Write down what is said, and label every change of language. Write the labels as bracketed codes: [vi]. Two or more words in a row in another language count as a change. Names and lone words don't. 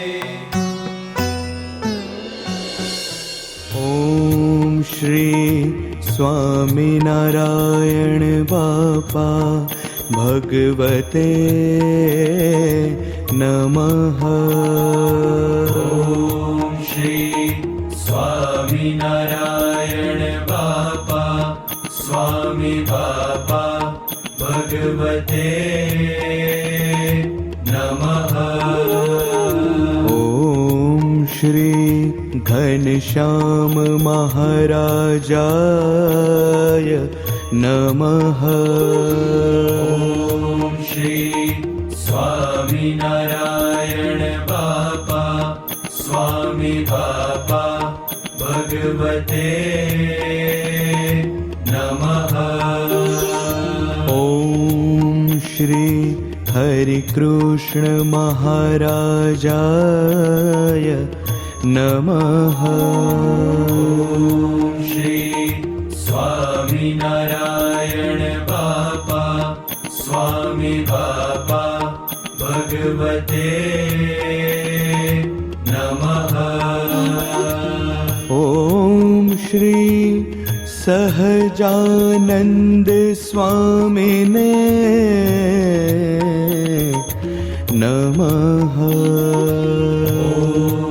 [sa] ॐ श्री स्वामिनारायण बापा भगवते नमः। ॐ श्री स्वामिनारायण बापा स्वामी बापा भगवते नमः। ॐ श्री घनश्याम महाराजाय नमः। ॐ श्री स्वामिनारायण बापा स्वामी बापा भगवते नमः। ॐ श्री हरिकृष्ण महाराजाय नमः। ॐ श्री स्वामिनारायण बापा स्वामी बापा भगवते नमः। ॐ श्री सहजानंद स्वामिने नमः।